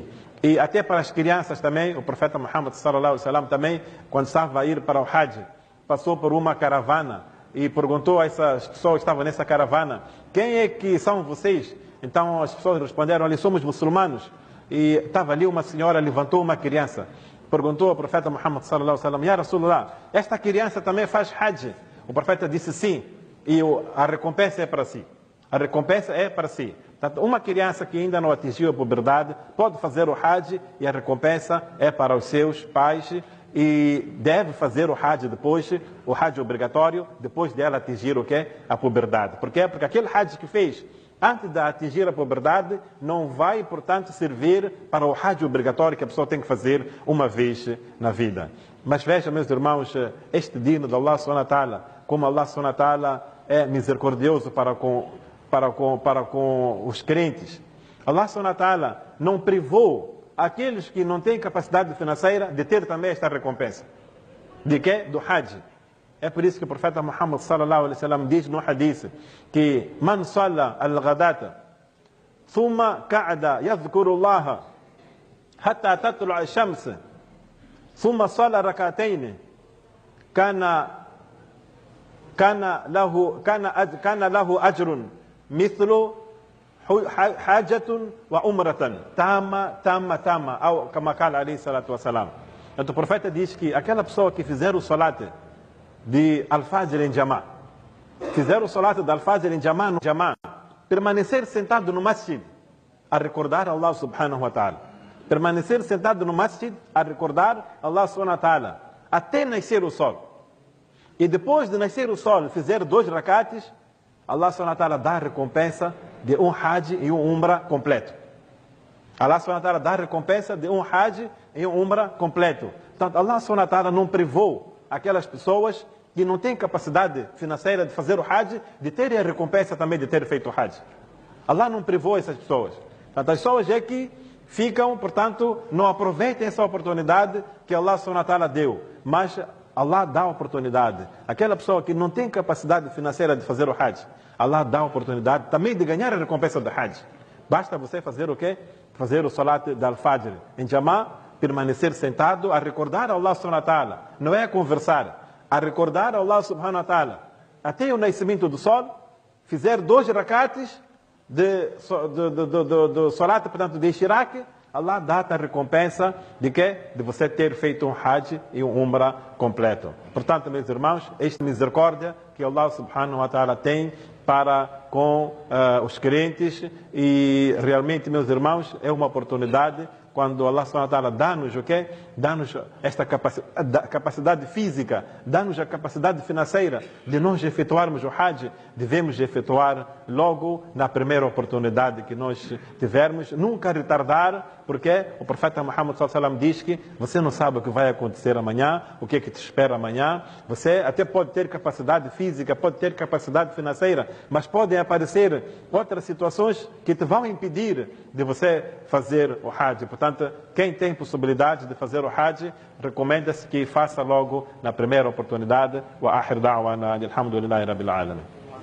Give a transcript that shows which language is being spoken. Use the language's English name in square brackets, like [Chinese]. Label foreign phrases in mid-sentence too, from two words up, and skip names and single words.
[Portuguese] E até para as crianças também, o profeta Muhammad [Arabic] صلى الله عليه وسلم [Portuguese] também, quando estava a ir para o Hajj, passou por uma caravana e perguntou a essas pessoas que estavam nessa caravana: quem é que são vocês? Então as pessoas responderam: ali somos muçulmanos. E estava ali uma senhora, levantou uma criança, perguntou ao profeta Muhammad [Arabic] صلى الله عليه وسلم: يا رسول الله, [Portuguese] esta criança também faz Hajj? O profeta disse sim, e a recompensa é para si. A recompensa é para si. Portanto, uma criança que ainda não atingiu a puberdade pode fazer o Hajj, e a recompensa é para os seus pais, e deve fazer o Hajj depois, o Hajj obrigatório, depois dela atingir o quê? A puberdade. Por quê? Porque aquele Hajj que fez antes de atingir a puberdade não vai, portanto, servir para o Hajj obrigatório que a pessoa tem que fazer uma vez na vida. Mas veja, meus irmãos, este dino de [Arabic] الله سبحانه وتعالى, [Portuguese] como [Arabic] الله سبحانه وتعالى [Portuguese] é misericordioso para com os crentes. [Arabic] الله سبحانه وتعالى [Portuguese] não privou aqueles que não têm capacidade financeira de ter também esta recompensa. De quê? Do Hajj. É por isso que o profeta Muhammad [Arabic] صلى الله عليه وسلم [Portuguese] diz no hadith que [Arabic] من صلى الغداة ثم قعد يذكر الله حتى تطلع الشمس ثم صلى ركعتين كان له أجر مثل حجة وعمرة تامة ou كما قال عليه الصلاة والسلام. [Portuguese] Então o profeta diz que aquela pessoa que fizer o salat de Al-Fajr em Jamá, fizer o salat de Al-Fajr em Jamá, permanecer sentado no masjid a recordar [Arabic] الله سبحانه وتعالى, [Portuguese] permanecer sentado no masjid a recordar [Arabic] الله سبحانه وتعالى [Portuguese] até nascer o sol, e depois de nascer o sol fizer 2 rakates, [Arabic] الله سبحانه وتعالى [Portuguese] dá a recompensa de um Hajj e um Umrah completo. [Arabic] الله سبحانه وتعالى [Portuguese] dá a recompensa de um Hajj e um Umrah completo. Portanto, [Arabic] الله سبحانه وتعالى [Portuguese] não privou aquelas pessoas que não têm capacidade financeira de fazer o Hajj, de terem a recompensa também de ter feito o Hajj. Allah não privou essas pessoas. Portanto, as pessoas é que ficam, portanto, não aproveitem essa oportunidade que [Arabic] الله سبحانه وتعالى [Portuguese] deu. Mas Allah dá a oportunidade. Aquela pessoa que não tem capacidade financeira de fazer o Hajj, Allah dá a oportunidade também de ganhar a recompensa do Hajj. Basta você fazer o quê? Fazer o Salat de Al-Fajr em Jamá, permanecer sentado a recordar [Arabic] الله سبحانه وتعالى. [Portuguese] Não é a conversar, a recordar [Arabic] الله سبحانه وتعالى [Portuguese] até o nascimento do sol, fizer 2 rakates do Salat, portanto, de Ishraq, Allah dá-te a recompensa de quê? De você ter feito um Hajj e um Umrah completo. Portanto, meus irmãos, esta misericórdia que [Arabic] الله سبحانه وتعالى [Portuguese] tem para com os crentes, e realmente, meus irmãos, é uma oportunidade quando [Arabic] الله سبحانه وتعالى [Portuguese] dá-nos o quê? Dá-nos esta capacidade física, dá-nos a capacidade financeira de nós efetuarmos o Hajj. Devemos efetuar logo na primeira oportunidade que nós tivermos, nunca retardar, porque o profeta Muhammad [Arabic] صلى الله عليه وسلم [Portuguese] diz que você não sabe o que vai acontecer amanhã, o que é que te espera amanhã. Você até pode ter capacidade física, pode ter capacidade financeira, mas podem aparecer outras situações que te vão impedir de você fazer o Hajj. Portanto, quem tem possibilidade de fazer o Hajj, recomenda-se que faça logo na primeira oportunidade. [Arabic] وآخر دعوانا الحمد لله رب العالمين.